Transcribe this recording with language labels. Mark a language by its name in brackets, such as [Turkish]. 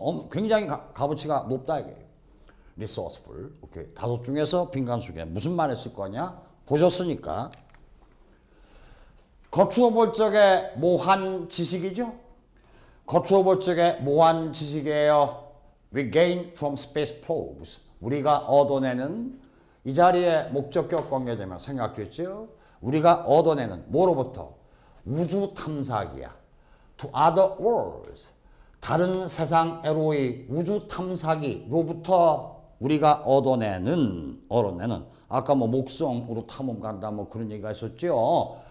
[Korean] 굉장히 값어치가 높다 이게. [English] resourceful. 오케이. [Korean] 다섯 중에서 빈칸수계 무슨 말 했을 거냐? 보셨으니까. 겉으로 볼 적에 모한 지식이죠? 겉으로 볼 적에 모한 지식이에요. [English] We gain from space probes. [Korean] 우리가 얻어내는 이 자리에 목적격 관계되면 생각됐죠? 우리가 얻어내는 뭐로부터? 우주 탐사기야. [English] To other worlds. [Korean] 다른 세상에로의 우주 탐사기로부터 우리가 얻어내는 아까 뭐 목성으로 탐험 간다 뭐 그런 얘기가 있었죠.